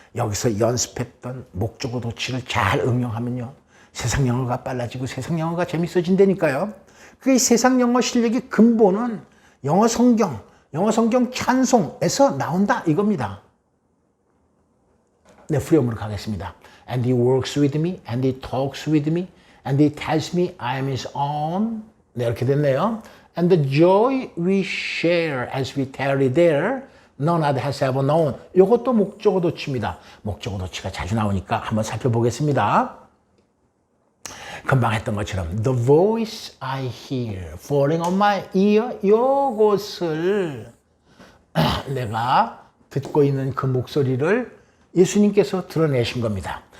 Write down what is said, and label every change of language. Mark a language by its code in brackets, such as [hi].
[ko] 여기서 연습했던 목적어 도치를 잘 응용하면요. 세상 영어가 빨라지고 세상 영어가 재밌어진다니까요. 그 세상 영어 실력의 근본은 영어 성경 찬송에서 나온다 이겁니다. 네, 프리엄으로 가겠습니다. [en] And he works with me, and he talks with me, and he tells me I am his own. [ko] 네, 이렇게 됐네요. [en] And the joy we share as we tarry there, none other has ever known. [ko] 이것도 목적어 도치입니다. 목적어 도치가 자주 나오니까 한번 살펴보겠습니다. 금방 했던 것처럼 [en] the voice I hear falling on my ear, [ko] 이것을 내가 듣고 있는 그 목소리를 예수님께서 드러내신 겁니다.